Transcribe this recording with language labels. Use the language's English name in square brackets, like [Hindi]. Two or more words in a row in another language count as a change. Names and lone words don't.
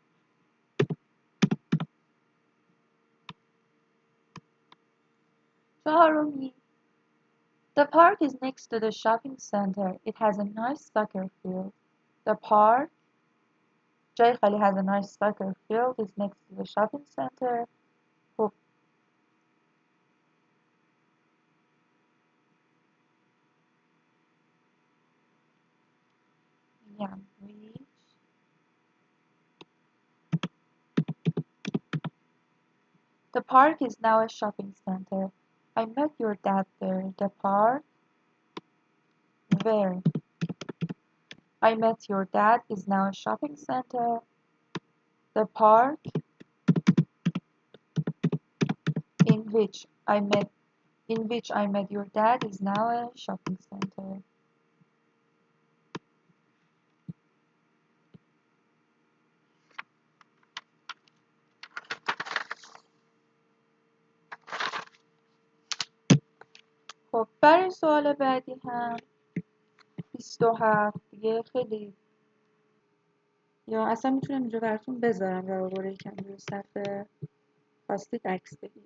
[English] چهارمی The park is next to the shopping center. It has a nice soccer field. The park [Persian] جای خالی [English] has a nice soccer field is next to the shopping center. [Persian] خب میگم which. [English] The park is now a shopping center. I met your dad there. The park where I met your dad is now a shopping center. The park in which I met your dad is now a shopping center. [Persian] خب برای سوال بعدی هم 27 دیگه خیلی، یا اصلا میتونم اینجا براتون بذارم روابط یکم روی صفحه خواستید عکس بگیرید.